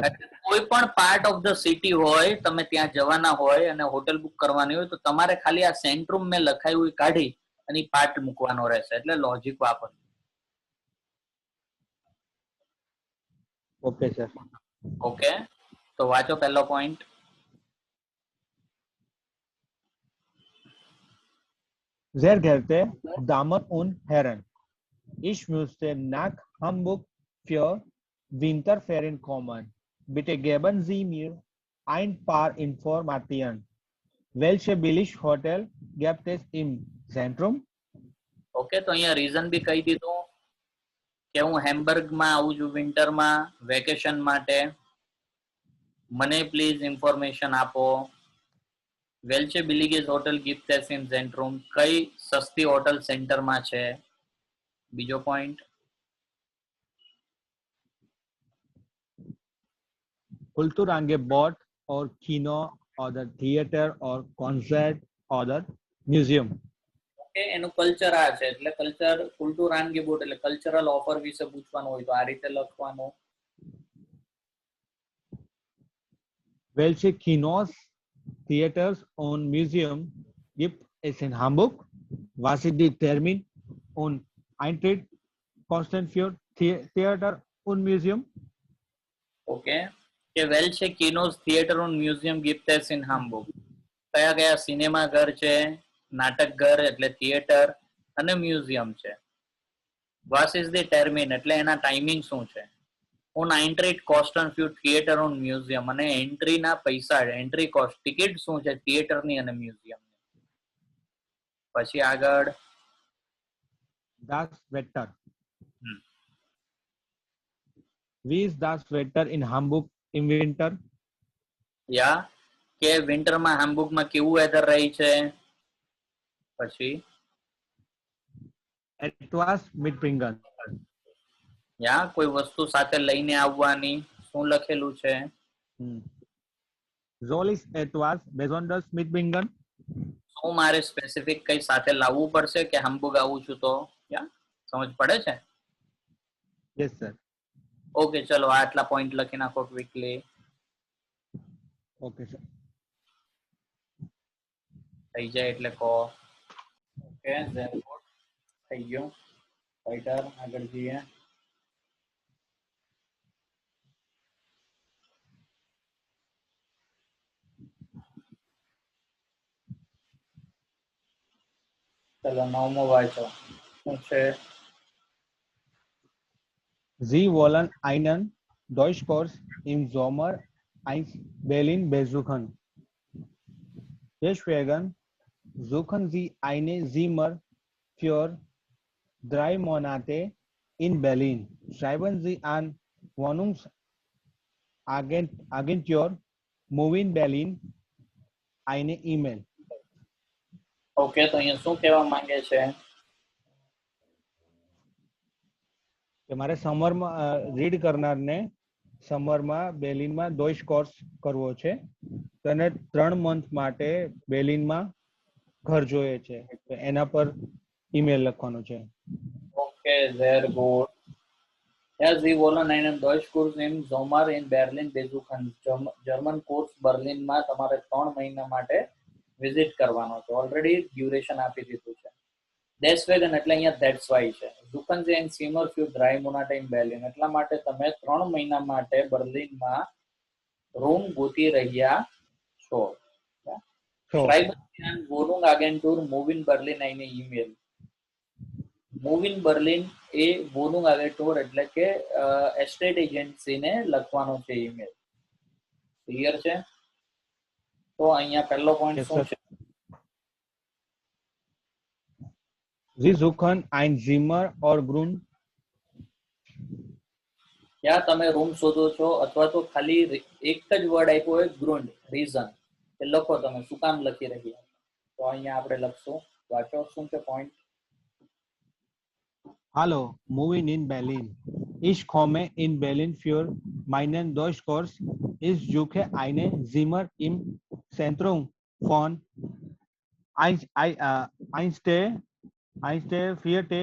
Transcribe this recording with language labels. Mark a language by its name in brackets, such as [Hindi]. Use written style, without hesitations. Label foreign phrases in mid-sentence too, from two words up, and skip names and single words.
[Gujarati] કોઈ પણ [English] part of the city [Gujarati] હોય, તમે ત્યાં જવાના હોય અને હોટેલ બુક કરવાની હોય તો તમારે ખાલી આ સેન્ટ્રુમ મેં લખાયું કાઢી અને પાર્ટ મૂકવાનો રહેશે. એટલે લોજિક વાપર. ઓકે સર. ઓકે, તો વાંચો પહેલો પોઈન્ટ. [German] Sehr geehrte Damen und Herren, ich möchte nach Hamburg für Winterferien kommen. Bitte geben Sie mir ein paar Informationen. Welche Billig-Hotel gibt es im Zentrum? [Gujarati] ઓકે, તો અહીંયા રીઝન બી કહી દીધું કે હું હેમ્બર્ગમાં આવું છું વિન્ટરમાં વેકેશન માટે. મને પ્લીઝ ઇન્ફોર્મેશન આપો. [German] Welche billiges Hotel gibt es in Zentrum. [Gujarati] કઈ સસ્તી હોટલ સેન્ટરમાં છે? બીજો પોઈન્ટ. [English] Kulturangebot or Kino or the theater or concert or the museum. [Gujarati] ઓકે, એનું કલ્ચર આ છે એટલે કલ્ચર કુલ્ટુરાનગેબોટ એટલે [English] cultural offer [Gujarati] વિશે પૂછવાનું હોય તો આ રીતે લખવાનું. [German] Welche Kinos, Theaters und Museum gibt es in Hamburg? Was ist die Termin und Eintritt Kosten für Theater und Museum? ઓકે, કે Welche Kinos Theater und Museum gibt es in Hamburg. [Gujarati] કયા કયા સિનેમા ઘર છે, નાટક ઘર એટલે થિયેટર અને મ્યુઝિયમ છે. [German] Was ist die Termin [Gujarati] એટલે એના ટાઈમિંગ શું છે. [German] und Eintritt Kosten für Theater und Museum [Gujarati] અને એન્ટ્રીના પૈસા, [English] entry cost [Gujarati] ટિકિટ શું છે થિયેટરની અને મ્યુઝિયમની. પછી આગળ [German] Das Wetter. Wie ist das Wetter in Hamburg im Winter? [Gujarati] યા કે વિન્ટરમાં હામ્બુર્ગમાં કેવું વેધર રહી છે. પછી [German] Etwas mitbringen. [Gujarati] યા કોઈ વસ્તુ સાથે લઈને આવવાની. શું લખેલું છે? [German] Soll ich etwas Besonderes mitbringen? [Gujarati] શું મારે સ્પેસિફિક કઈ સાથે લાવવું પડશે કે હામ્બુર્ગ આવું છું તો? યા સમજ પડે છે? [English] Yes sir. [Gujarati] ઓકે, ચલો આટલા પોઈન્ટ લખી નાખો ક્વિકલી. [English] Okay sir. [Gujarati] થઈ જાય એટલે કહો. ઓકે, થઈ ગયું. રાઈટર આગળ જઈએ. ચલો નવમો વાંચો. શું છે? [German] Sie wollen einen Deutschkurs im Sommer in Berlin besuchen. Deswegen suchen Sie eine Zimmer für 3 Monate in Berlin. Schreiben Sie an Wohnungsagentur Movin Berlin eine E-Mail. [Gujarati] ઓકે, તો અહીંયા શું કહેવા માંગે છે? કે મારે સમરમાં રીડ કરનારને સમરમાં બેર્લિનમાં [German] Deutsch Kurs [Gujarati] કરવો છે. તેને 3 મંથ માટે બેર્લિનમાં ઘર જોઈએ છે. તો એના પર ઈમેલ લખવાનો છે. ઓકે, [German] sehr gut. Ja, Sie wollen einen Deutschkurs im Sommer in Berlin besuchen. [Gujarati] જર્મન કોર્સ બર્લિનમાં તમારે 3 મહિના માટે વિઝિટ કરવાનો છે. ઓલરેડી ડ્યુરેશન આપી દીધું છે. Deswegen એટલે અહીંયા [English] that's why [Gujarati] છે. [German] Suchen Sie ein Zimmer für 3 Monate in Berlin. [Gujarati] એટલા માટે તમે 3 મહિના માટે બર્લિનમાં રૂમ ગોતી રહ્યા Sure. [German] Ja. So, Schreiben Sie an Wohnungsagentur Movin Berlin eine E-Mail. [Gujarati] મૂવિન બર્લિન એ [German] Wohnungsagentur [Gujarati] એટલે કે [English] estate agency [Gujarati] લખવાનો છે ઈમેલ. ક્લિયર છે? તો અહીંયા પહેલો પોઈન્ટ [English] yes, [Gujarati] શું [English] sir. [Gujarati] છે? [German] Sie suchen ein Zimmer or Grund. ત્યાં તમે રૂમ શોધો છો અથવા તો ખાલી એક જ વર્ડ આપ્યો હોય ગ્રુન્ડ, રીઝન, એ લખો તમે શું કામ લખી રહ્યા. તો અહીંયા આપણે લખશું, વાંચો શું છે પોઈન્ટ. Hallo, moving in Berlin. Ich komme in Berlin für meinen Deutschkurs. Ich suche einen Zimmer im Zentrum von Einste 4.